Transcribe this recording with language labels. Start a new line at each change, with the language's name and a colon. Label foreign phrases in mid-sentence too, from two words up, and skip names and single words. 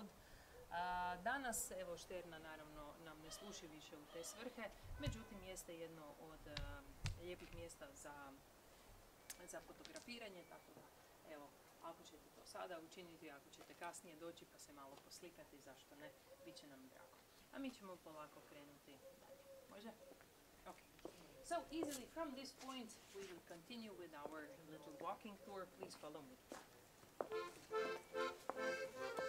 Croatian: Danas, evo, Šterna naravno nam ne služi više u te svrhe, međutim jeste jedno od lijepih mjesta za fotografiranje, tako da, evo, ako ćete to sada učiniti, ako ćete kasnije doći pa se malo poslikati, zašto ne, bit će nam drago. A mi ćemo polako krenuti dalje. Može? Ok.
English: So easily from this point we will continue with our little walking tour. Please follow me.